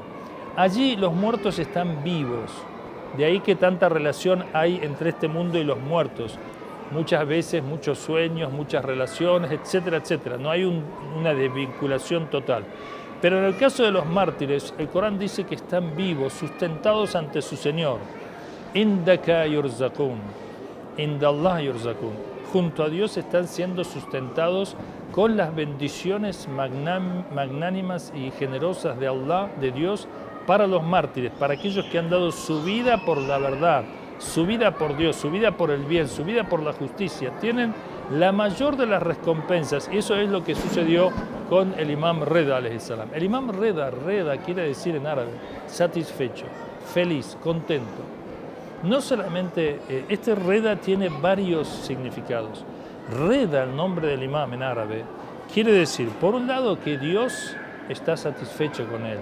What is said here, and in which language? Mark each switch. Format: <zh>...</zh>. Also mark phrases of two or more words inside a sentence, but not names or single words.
<es>Allí los muertos están vivos, de ahí que tanta relación hay entre este mundo y los muertos. Muchas veces, muchos sueños, muchas relaciones, etcétera, etcétera. No hay una desvinculación total. Pero en el caso de los mártires, el Corán dice que están vivos, sustentados ante su Señor.</es> <ar>عندك يرزقون، عند الله يرزقون.</ar> <es>Junto a Dios están siendo sustentados con las bendiciones magnánimas y generosas de Allah, de Dios, para los mártires, para aquellos que han dado su vida por la verdad, su vida por Dios, su vida por el bien, su vida por la justicia. Tienen la mayor de las recompensas. Eso es lo que sucedió con el imam Rida,</es> <ar>عليه السلام.</ar> <es>El imam Rida quiere decir en árabe satisfecho, feliz, contento. No solamente, este Rida tiene varios significados. Rida, el nombre del imam en árabe, quiere decir, por un lado, que Dios está satisfecho con él.</es>